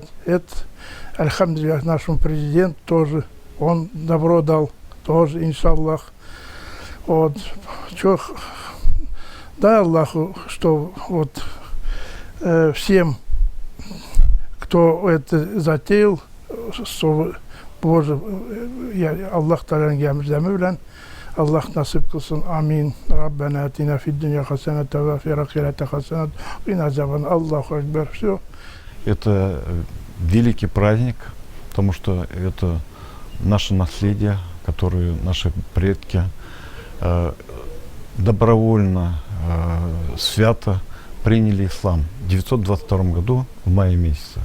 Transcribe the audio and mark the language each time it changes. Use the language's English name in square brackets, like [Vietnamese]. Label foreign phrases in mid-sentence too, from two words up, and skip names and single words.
[Russian] Это, альхамдулиллах, нашему президенту тоже, он добро дал, тоже, иншаллах. Вот. Дай Аллаху, что вот всем, кто это затеял, что Боже, [Tatar] Аллах Та'аланың яміздәмі білән, Аллах насип қылсын, амин. [Arabic] ربنا آتنا في الدنيا حسنة وفي الآخرة حسنة وقنا عذابا. الله أكبر. [Russian] Все. Это великий праздник, потому что это наше наследие, которое наши предки добровольно, свято приняли ислам в 922 году в мае месяце.